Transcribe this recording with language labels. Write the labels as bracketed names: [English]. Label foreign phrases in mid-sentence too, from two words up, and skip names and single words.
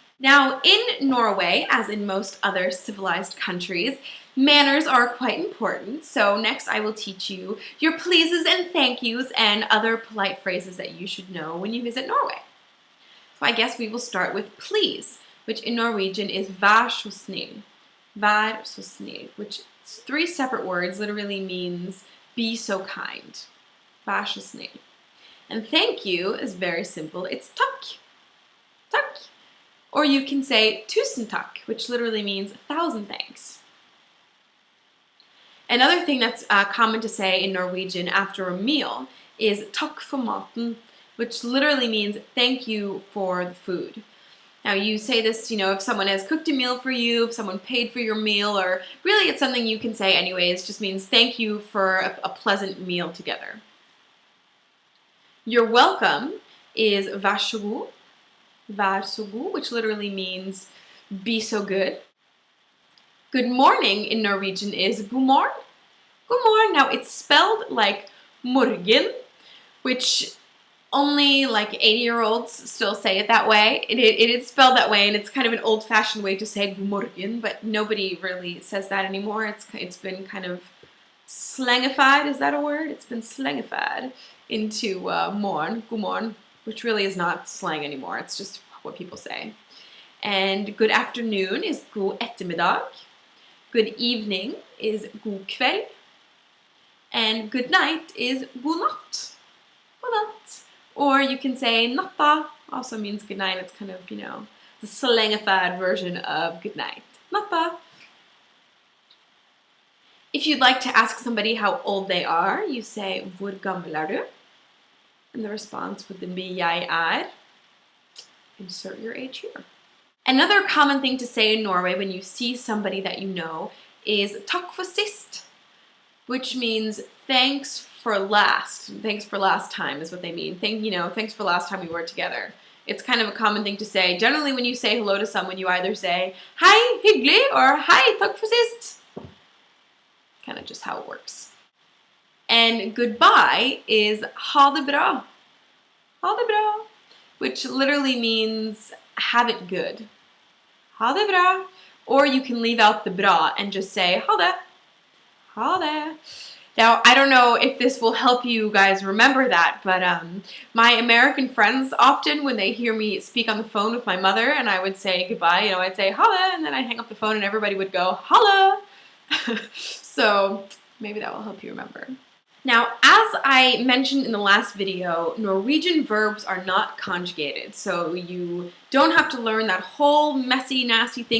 [English] Now, in Norway, as in most other civilized countries, manners are quite important. So next I will teach you your pleases and thank yous and other polite phrases that you should know when you visit Norway. So I guess we will start with please, which in Norwegian is [Norwegian] vær så snill. Vær så snill, [English] which is three separate words, literally means be so kind. [Norwegian] Vær så snill. [English] And thank you is very simple. [Norwegian] It's takk. Takk. [English] Or you can say [Norwegian] tusen takk, [English] which literally means 1,000 thanks. Another thing that's common to say in Norwegian after a meal is [Norwegian] takk for maten, [English] which literally means thank you for the food. Now you say this, if someone has cooked a meal for you, if someone paid for your meal, or really it's something you can say anyways, just means thank you for a pleasant meal together. You're welcome is [Norwegian] vær så god. Vær så god, [English] which literally means be so good. Good morning in Norwegian is [Norwegian] god morgen. God morgen. [English] Now it's spelled like morgen, which only like 80-year-olds still say it that way. It is spelled that way, and it's kind of an old-fashioned way to say [Norwegian] god morgen, [English] but nobody really says that anymore. It's been kind of slangified. Is that a word? It's been slangified into [Norwegian] morgen, god morgen, [English] which really is not slang anymore. It's just what people say. And good afternoon is [Norwegian] god ettermiddag. [English] Good evening is [Norwegian] god kveld. [English] And good night is [Norwegian] god natt. God natt. [English] Or you can say natta, also means good night. It's kind of, the slangified version of good night. Natta. If you'd like to ask somebody how old they are, you say [Norwegian] hvor gammel er du? [English] And the response would then be [Norwegian] jeg er. [English] Insert your age here. Another common thing to say in Norway when you see somebody that you know is [Norwegian] takk for sist, [English] which means thanks for last. Thanks for last time is what they mean. Thanks for last time we were together. It's kind of a common thing to say. Generally, when you say hello to someone, you either say [Norwegian] hei, hyggelig, [English] or [Norwegian] hei, takk for sist. [English] Kind of just how it works. And goodbye is [Norwegian] ha det bra. Ha det bra, [English] which literally means have it good. [Norwegian] Ha det bra. [English] Or you can leave out the bra and just say [Norwegian] ha det. Ha det. [English] Now, I don't know if this will help you guys remember that, but my American friends often, when they hear me speak on the phone with my mother and I would say goodbye, I'd say holla, and then I'd hang up the phone and everybody would go holla. So maybe that will help you remember. Now, as I mentioned in the last video, Norwegian verbs are not conjugated, so you don't have to learn that whole messy, nasty thing.